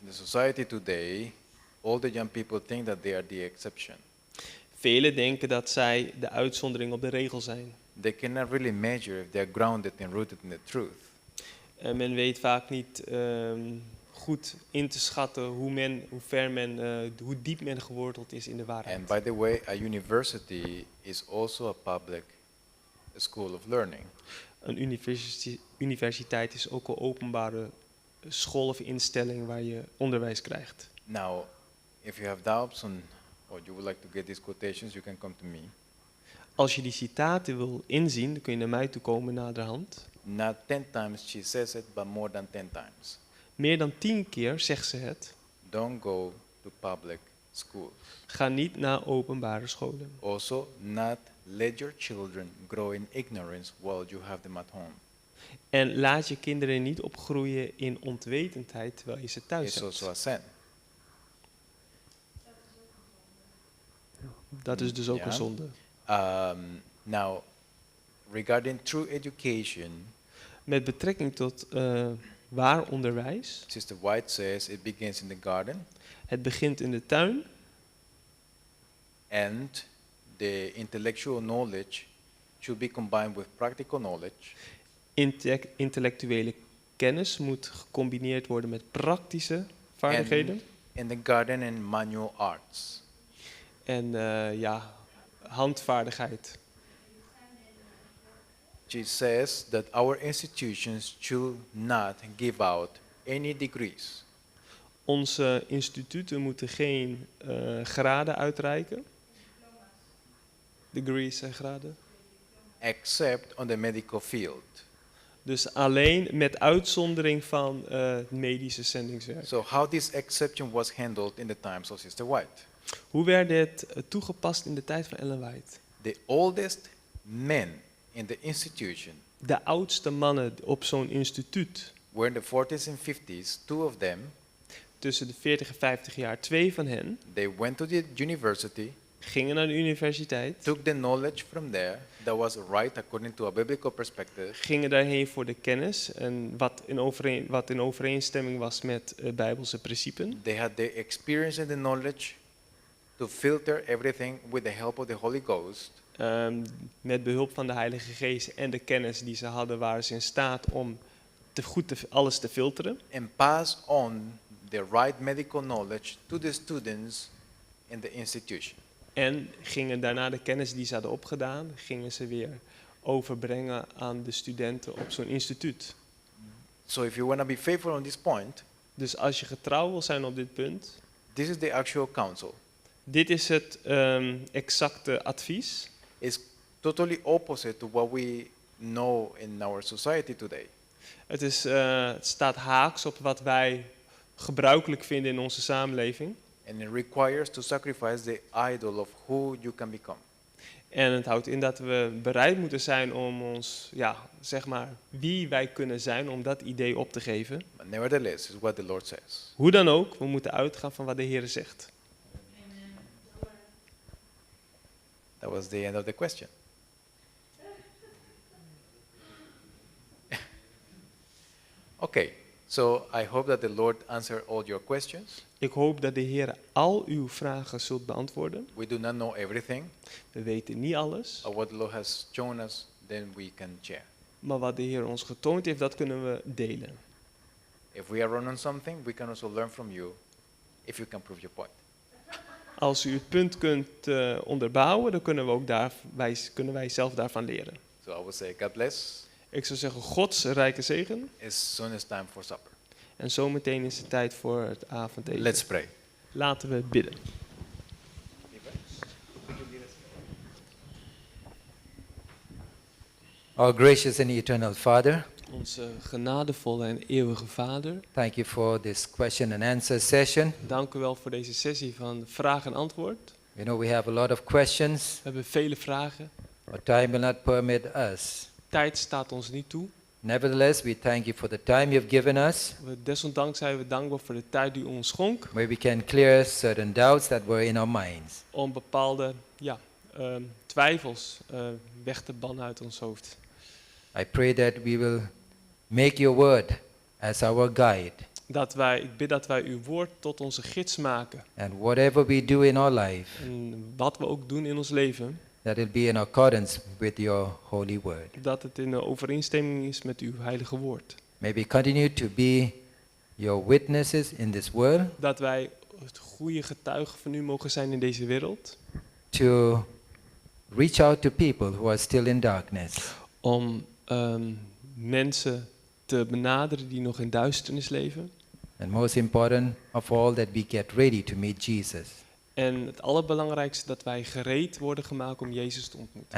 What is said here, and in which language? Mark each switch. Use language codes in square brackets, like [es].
[en] In the society today, all the young people think that they are the exception. [nl] Velen denken dat zij de uitzondering op de regel zijn. [en] They cannot really measure if they are grounded and rooted in the truth. [nl] En men weet vaak niet goed in te schatten hoe diep men geworteld is in de waarheid. [en] And by the way, a university is also a public school of learning. [nl] Een universiteit is ook een openbare school of instelling waar je onderwijs krijgt. [en] Now, if you have doubts on, or you would like to get these quotations, you can come to me. [nl] Als je die citaten wil inzien, dan kun je naar mij toe komen naderhand. [en] Not 10 times she says it, but more than 10 times. [nl] Meer dan 10 keer zegt ze het. [en] Don't go to public schools. [nl] Ga niet naar openbare scholen. [en] Also, not let your children grow in ignorance while you have them at home. [nl] En laat je kinderen niet opgroeien in onwetendheid terwijl je ze thuis [en] It's [nl] hebt. [en] also a sin. [nl] Dat is dus ook Ja. een zonde. [en] Now, regarding true education, [nl] Met betrekking tot waar onderwijs, [en] Sister White says it begins in the garden, [nl] het begint in de tuin [en] and the intellectual knowledge should be combined with practical knowledge. [nl] Intellectuele kennis moet gecombineerd worden met praktische vaardigheden. [en] In the garden and manual arts. [nl] En handvaardigheid. [en] She says that our institutions should not give out any degrees, [nl] Onze instituten moeten geen graden uitreiken. Degrees en graden. [en] except on the medical field. [nl] Dus alleen met uitzondering van het medische zendingswerk. [en] So how this exception was handled in the times of Sister White. [nl] Hoe werd dit toegepast in de tijd van Ellen White? [en] The oldest men in the institution [nl] De oudste mannen op zo'n instituut, [en] were in the 40s and 50s, 2 of them, [nl] tussen de 40 en 50 jaar, 2 van hen, [en] they went to the university, [nl] gingen naar de universiteit, [en] took the knowledge from there that was right according to a biblical perspective, [nl] gingen daarheen voor de kennis en wat in overeenstemming was met bijbelse principes. [en] they had the experience and the knowledge to filter everything with the help of the Holy Ghost, [nl] Met behulp van de Heilige Geest en de kennis die ze hadden, waren ze in staat om alles te filteren. [en] and pass on the right medical knowledge to the students in the institution. [nl] En gingen daarna de kennis die ze hadden opgedaan, gingen ze weer overbrengen aan de studenten op zo'n instituut. [en] So if you want to be faithful on this point, [nl] Dus als je getrouw wil zijn op dit punt, [en] this is the actual counsel. [nl] dit is het exacte advies. [en] It's totally opposite to what we know in our society today. [nl] Het staat haaks op wat wij gebruikelijk vinden in onze samenleving. [en] And it requires to sacrifice the idol of who you can become. [nl] En het houdt in dat we bereid moeten zijn om ons, ja, zeg maar, wie wij kunnen zijn, om dat idee op te geven. [en] But nevertheless, is what the Lord says. [nl] Hoe dan ook, we moeten uitgaan van wat de Heer zegt. [en] That was the end of the question. Okay, so I hope that the Lord answered all your questions. [nl] Ik hoop dat de Heer al uw vragen zult beantwoorden. [en] We do not know everything, [nl] We weten niet alles, [en] but what the Lord has shown us, then we can share. [nl] maar wat de Heer ons getoond heeft, dat kunnen we delen. [en] If we are wrong on something, we can also learn from you if you can prove your point. [nl] Als u het punt kunt onderbouwen, dan kunnen we ook kunnen wij zelf daarvan leren. [en] So I would say, God bless. [nl] Ik zou zeggen, Gods rijke zegen. [en] As soon as time for supper. [nl] En zometeen is het tijd voor het avondeten. [en] Let's pray. [nl] Laten we bidden. [en] Our gracious and eternal Father, [nl] Onze genadevolle en eeuwige Vader, [en] thank you for this question and answer session. [nl] dank u wel voor deze sessie van vraag en antwoord. [en] We know we have a lot of questions. [nl] We hebben vele vragen. [en] Our time will not permit us. [nl] Tijd staat ons niet toe. [en] Nevertheless, we thank you for the time you've given us, [nl] Desondanks zijn we dankbaar voor de tijd die u ons schonk. [en] where we can clear certain doubts that were in our minds. [nl] Om bepaalde twijfels weg te bannen uit ons hoofd. [en] I pray that we will make your word as our guide. [nl] Ik bid dat wij uw woord tot onze gids maken. [en] And whatever we do in our life, [nl] En wat we ook doen in ons leven, [en] that it be in accordance with your holy word. [nl] dat het in overeenstemming is met uw heilige woord. [en] May we continue to be your witnesses in this world, [nl] Dat wij het goede getuigen van u mogen zijn in deze wereld. [en] to reach out to people who are still in darkness. [nl] Om mensen te benaderen die nog in duisternis leven. [en] And most important of all, that we get ready to meet Jesus [nl] En het allerbelangrijkste, dat wij gereed worden gemaakt om Jezus te ontmoeten.